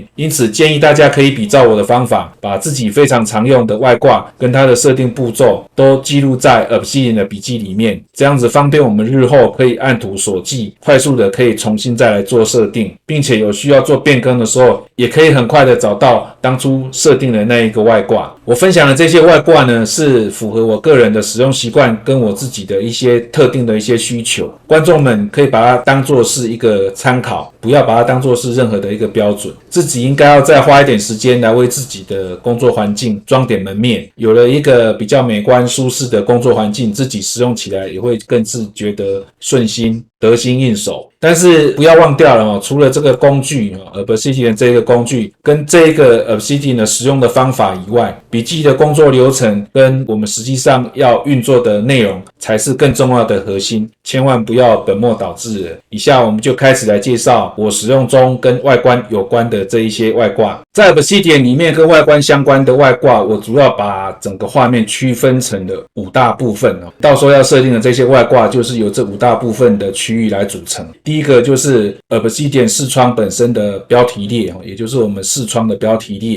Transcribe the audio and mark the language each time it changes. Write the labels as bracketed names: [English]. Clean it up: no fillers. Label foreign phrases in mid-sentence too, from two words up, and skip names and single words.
[Chinese] 因此建議大家可以比照我的方法，把自己非常常用的外掛跟它的設定步驟都記錄在 Obsidian 的筆記裡面，這樣子方便我們日後可以按圖索驥，快速的可以重新再來做設定，並且有需要做變更的時候，也可以很快的找到當初設定的那一個外掛。我分享的這些外掛呢，是符合我個人的使用習慣跟我自己的一些特定的一些需求。觀眾們可以把它當作是一個參考，不要把它當作是任何的一個標準。自己應該要再花一點時間來為自己的工作環境裝點門面，有了一個比較美觀舒適的工作環境，自己使用起來也會更是覺得順心得心應手。但是不要忘掉了除了這個工具Obsidian 這個工具跟這個 Obsidian 的使用的方法以外，筆記的工作流程跟我們實際上要運作的內容才是更重要的核心，千萬不要本末倒置了。以下我們就開始來介紹我使用中跟外觀有關的這一些外掛。在 Obsidian 裡面跟外觀相關的外掛，我主要把整個畫面區分成了5大部分到時候要設定的這些外掛就是由這5大部分的區域來組成。第一個就是 Obsidian 視窗本身的標題列，也就是我們視窗的標題列。